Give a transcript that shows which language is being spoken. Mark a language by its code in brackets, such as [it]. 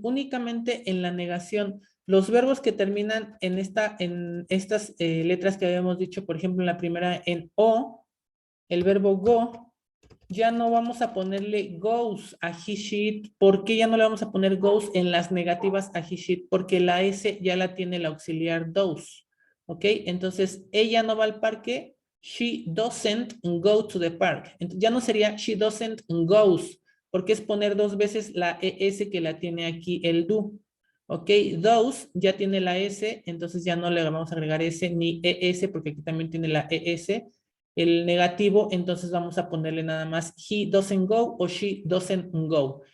[es] Únicamente en la negación. Los verbos que terminan en estas letras que habíamos dicho, por ejemplo, en la primera en O, el verbo go, ya no vamos a ponerle goes a [en] he, she, it. [es] ¿Por qué ya no le vamos a poner goes en las negativas a [en] he, she, it? [es] Porque la S ya la tiene el auxiliar those. ¿Ok? Entonces, ella no va al parque. [en] She doesn't go to the park. [es] Entonces, ya no sería [en] she doesn't goes, [es] porque es poner dos veces la ES que la tiene aquí el do. ¿Ok? Those ya tiene la S, entonces ya no le vamos a agregar S ni ES, porque aquí también tiene la ES. El negativo, entonces vamos a ponerle nada más [en] he doesn't go [es] o [en] she doesn't go.